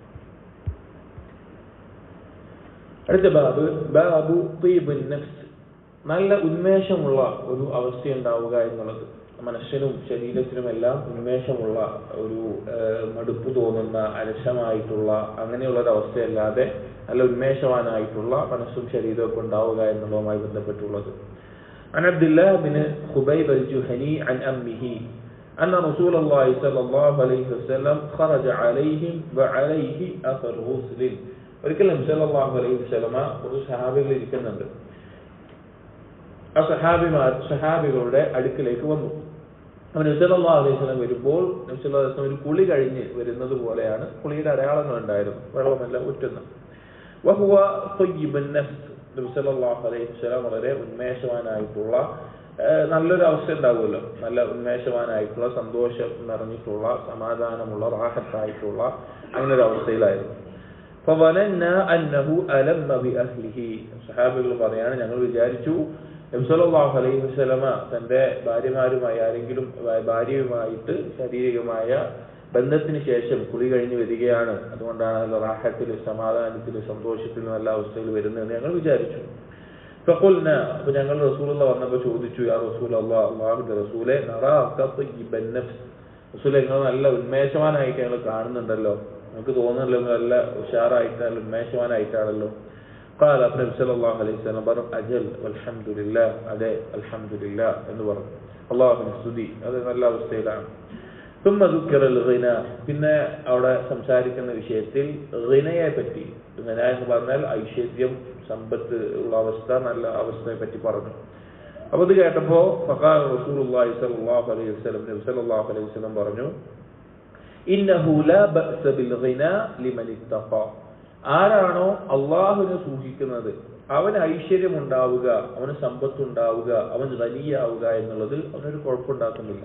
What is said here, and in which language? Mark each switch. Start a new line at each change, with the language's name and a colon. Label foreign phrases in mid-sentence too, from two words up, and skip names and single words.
Malayalam: അടുത്ത
Arabic: باب طيب النفس,
Malayalam: നല്ല ഉന്മേഷമുള്ള ഒരു അവസ്ഥ ഉണ്ടാവുക എന്നുള്ളത്. മനസ്സിനും ശരീരത്തിനുമെല്ലാം ഉന്മേഷമുള്ള ഒരു മടുപ്പ് തോന്നുന്ന അലസമായിട്ടുള്ള അങ്ങനെയുള്ള ഒരു അവസ്ഥയല്ലാതെ നല്ല ഉന്മേഷവാനായിട്ടുള്ള മനസ്സും ശരീരവും ഒക്കെ ഉണ്ടാവുക എന്നുള്ളതുമായി ബന്ധപ്പെട്ടുള്ളത്.
Arabic: عن عبد الله بن خبيب الجهني عن أمه أن رسول الله صلى الله عليه وسلم خرج عليهم وعليه أثر غسل.
Malayalam: ഒരിക്കലും
Arabic: صلى الله عليه وسلم
Malayalam: ഒരു സഹാബികൾ ഇരിക്കുന്നുണ്ട്. ആ സഹാബികളുടെ അടുക്കിലേക്ക് വന്നു. നബി
Arabic: صلى الله عليه وسلم
Malayalam: വരുമ്പോൾ നബി
Arabic: صلى الله عليه وسلم
Malayalam: ഒരു കുളി കഴിഞ്ഞ് വരുന്നത് പോലെയാണ്. കുളിയുടെ അടയാളങ്ങൾ ഉണ്ടായിരുന്നു, വെള്ളമെല്ലാം ഉറ്റുന്നു.
Arabic: وهو طيب النفس,
Malayalam: നബി
Arabic: صلى الله عليه وسلم
Malayalam: വളരെ ഉന്മേഷവാനായിട്ടുള്ള നല്ലൊരു അവസ്ഥ ഉണ്ടാവുമല്ലോ, നല്ല ഉന്മേഷവാനായിട്ടുള്ള സന്തോഷം നിറഞ്ഞിട്ടുള്ള സമാധാനമുള്ള റാഹത്തായിട്ടുള്ള അങ്ങനെ ഒരു അവസ്ഥയിലായിരുന്നു.
Arabic: فظننا أنه ألم بأهله,
Malayalam: സഹാബികൾ പറയാണ്, ഞങ്ങൾ വിചാരിച്ചു നബി
Arabic: صلى الله عليه وسلم
Malayalam: തന്റെ ഭാര്യമാരുമായി ആരെങ്കിലും ഭാര്യയുമായിട്ട് ശാരീരികമായ ബന്ധത്തിന് ശേഷം കുളി കഴിഞ്ഞ് വരികയാണ്, അതുകൊണ്ടാണ് റാഹത്തിൽ സമാധാനത്തിൽ സന്തോഷത്തിൽ നല്ല അവസ്ഥയിൽ വരുന്നതെന്ന് ഞങ്ങൾ വിചാരിച്ചു. ഫഖുൽന, അപ്പൊ ഞങ്ങൾ റസൂലുള്ളാഹി വന്നപ്പോൾ ചോദിച്ചു,
Arabic: يا رسول الله,
Malayalam: അല്ലാഹുവിന്റെ റസൂലേ,
Arabic: نراك طيب النفس,
Malayalam: റസൂലേ നിങ്ങൾ നല്ല ഉന്മേഷവാനായിട്ട് ഞങ്ങൾ കാണുന്നുണ്ടല്ലോ, നമുക്ക് തോന്നുന്നല്ലോ നല്ല ഉഷാറായിട്ട് നല്ല ഉന്മേഷവാനായിട്ടാണല്ലോ. ഖാല, നബി
Arabic: صلى الله عليه وسلم
Malayalam: പറഞ്ഞു,
Arabic: أجل والحمد لله,
Malayalam: അതെ അൽഹംദുലില്ലാഹ് എന്ന് പറഞ്ഞു. അല്ലാഹുവിനെ സ്തുതി, അത് നല്ല അവസ്ഥയിലാണ്.
Arabic: ثم ذكر الغنى,
Malayalam: പിന്നെ അവിടെ സംസാരിക്കുന്ന വിഷയത്തിൽ ഗിനയെ പറ്റി, ഗിന എന്ന് പറഞ്ഞാൽ ഐശ്വര്യം സമ്പത്ത് ഉള്ള അവസ്ഥ, നല്ല അവസ്ഥയെ പറ്റി പറഞ്ഞു. അപ്പോൾ ഇത് കേട്ടപ്പോ
Arabic: فقال رسول الله صلى الله عليه وسلم,
Malayalam: നബി
Arabic: صلى الله عليه وسلم
Malayalam: പറഞ്ഞു,
Arabic: إنه لا بأس بالغنى لمن اتقى,
Malayalam: ആരാണോ അല്ലാഹുവിനെ സൂക്ഷിക്കുന്നത് അവന് ഐശ്വര്യം ഉണ്ടാവുക, അവന് സമ്പത്ത് ഉണ്ടാവുക, അവൻ ഗനിയാവുക എന്നുള്ളത് അവനൊരു കുഴപ്പമുണ്ടാക്കുന്നില്ല.